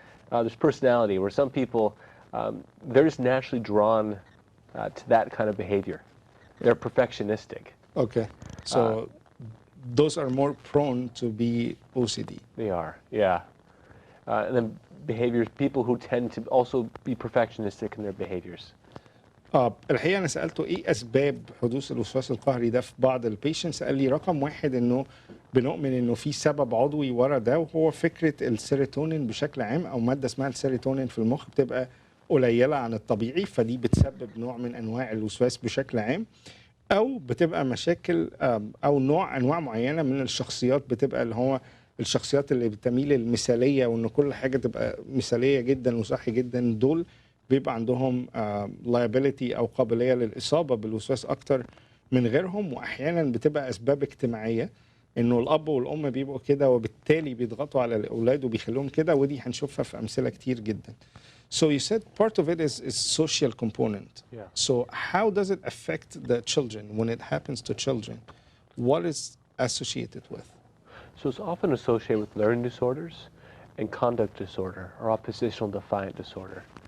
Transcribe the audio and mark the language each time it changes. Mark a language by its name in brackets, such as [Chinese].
[English] There's personality, where some people they're just naturally drawn to that kind of behavior. They're perfectionistic. Okay, so those are more prone to be OCD. They are, yeah. And then behaviors, people who tend to also be perfectionistic in their behaviors. [Arabic] الحقيقة أنا سألته إيه أسباب حدوث الوسواس القهري ده في بعض البيشنتس. قال لي رقم واحد إنه بنؤمن إنه في سبب عضوي ورا ده، وهو فكرة السيروتونين بشكل عام، أو مادة اسمها السيروتونين في المخ بتبقى قليلة عن الطبيعي، فدي بتسبب نوع من أنواع الوسواس بشكل عام. أو بتبقى مشاكل أو أنواع معينة من الشخصيات، بتبقى اللي هو الشخصيات اللي بتميل للمثالية، وإن كل حاجة تبقى مثالية جدا وصحي جدا، دول بيبقى عندهم liability أو قابلية للإصابة بالوسواس أكتر من غيرهم. وأحيانا بتبقى أسباب اجتماعية، إنه الأب والأم بيبقوا كده وبالتالي بيضغطوا على الأولاد وبيخلوهم كده، ودي هنشوفها في أمثلة كتير جدا. [English] So you said part of it is social component. Yeah. So how does it affect the children when it happens to children? What is associated with? So it's often associated with learning disorders and conduct disorder or oppositional defiant disorder.